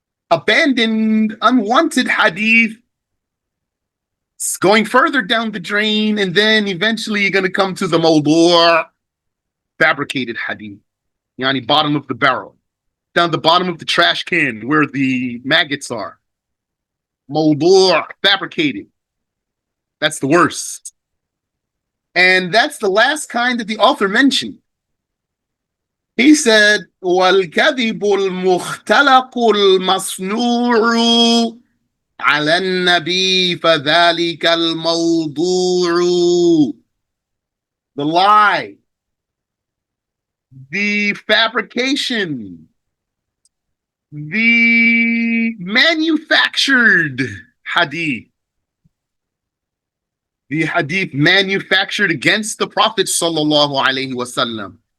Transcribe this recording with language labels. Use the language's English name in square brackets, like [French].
[English] abandoned, unwanted hadith. It's going further down the drain, and then eventually you're going to come to the mawdu', fabricated hadith. Yani bottom of the barrel. Down the bottom of the trash can where the maggots are. Mawdu', fabricated. That's the worst. And that's the last kind that the author mentioned. He said, [Arabic] وَالْكَذِبُ الْمُخْتَلَقُ الْمَصْنُوعُ عَلَى النَّبِي فَذَلِكَ الْمَوْضُوعُ. [English] The lie, the fabrication, the manufactured hadith. The hadith manufactured against the Prophet sallallahu alaihi wasallam.